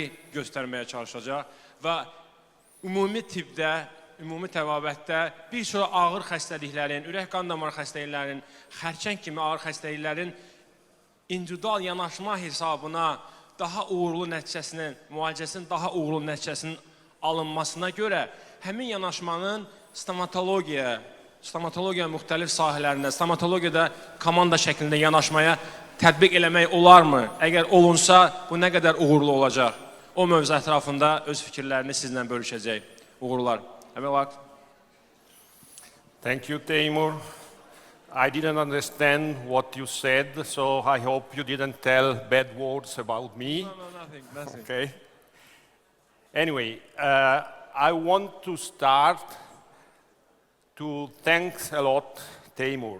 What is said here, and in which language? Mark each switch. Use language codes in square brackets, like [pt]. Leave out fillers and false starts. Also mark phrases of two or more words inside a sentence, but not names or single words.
[az] göstərməyə çalışacaq və ümumi tibbdə, ümumi təbabətdə bir çox ağır xəstəliklərin, ürək-qan damar xəstəliklərin, xərçəng kimi ağır xəstəliklərin individual yanaşma hesabına daha uğurlu nəticəsinin, müalicəsinin daha uğurlu nəticəsinin alınmasına görə həmin yanaşmanın stomatologiya müxtəlif sahələrində, stomatologiyada komanda şəklində yanaşmaya tətbiq eləmək olarmı? Əgər olunsa, bu nə qədər uğurlu olacaq? O mövzu ətrafında öz fikirlərini sizlə bölüşəcək. Uğurlar. [en] Thank you, Teymur. I didn't understand what you said, so I hope you didn't tell bad words about me. No, nothing. Okay. Anyway, I want to start to thank a lot, Teymur.